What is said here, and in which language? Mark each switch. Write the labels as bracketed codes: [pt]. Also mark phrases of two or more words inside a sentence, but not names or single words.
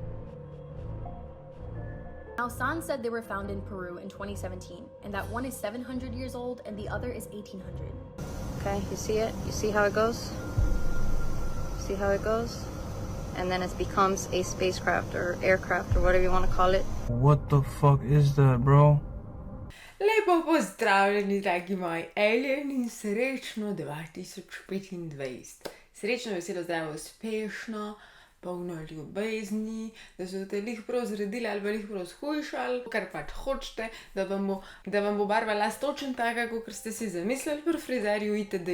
[en] Now, San said they were found in Peru in 2017, and that one is 700 years old and the other is 1800. Okay, you see it? You see how it goes? See how it goes? And then it becomes a spacecraft or aircraft or whatever you want to call it. What the fuck is that, bro? [sl] Lepo pozdravljeni, dragi moji alieni, srečno 2025. Srečno, veselo, zdravo, uspešno, polno ljubezni, da so te lih prav zredili ali pa lih prav shujšali, kar pač hočete, da vam bo barva las točno taka, kot ste si zamislili pri frizerju itd.